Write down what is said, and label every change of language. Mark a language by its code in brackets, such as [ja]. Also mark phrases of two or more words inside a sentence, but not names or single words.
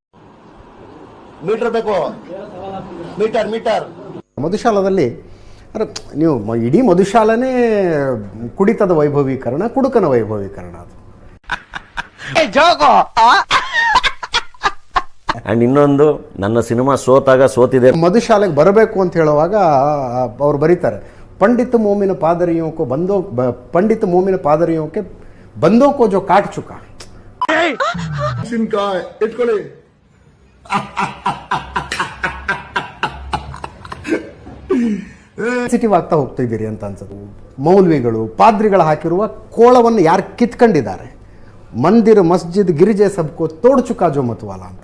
[kn] ಮಧುಶಾಲದಲ್ಲಿ ನೀವು ಇಡೀ ಮಧುಶಾಲನೇ ಕುಡಿತದ ವೈಭವೀಕರಣ, ಕುಡುಕನ ವೈಭವೀಕರಣ ಅದು. ಆ್ಯಂಡ್ ಇನ್ನೊಂದು, ನನ್ನ ಸಿನಿಮಾ ಸೋತಿದೆ. ಮಧುಶಾಲೆಗೆ ಬರಬೇಕು ಅಂತ ಹೇಳುವಾಗ ಅವ್ರು ಬರೀತಾರೆ, [hi] पंडित मोमिन पादरियों को बंदों को जो काट चुका. [kn] ಸೆನ್ಸಿಟಿವ್ ಆಗ್ತಾ ಹೋಗ್ತಿದ್ದೀರಿ ಅಂತ ಅನ್ಸುತ್ತೆ. ಮೌಲ್ವಿಗಳು ಪಾದ್ರಿಗಳು ಹಾಕಿರುವ ಕೋಳವನ್ನು ಯಾರು ಕಿತ್ಕೊಂಡಿದ್ದಾರೆ. [hi] मंदिर मस्जिद गिरजे सबको तोड़ चुका जो मतवाला ಅಂತ.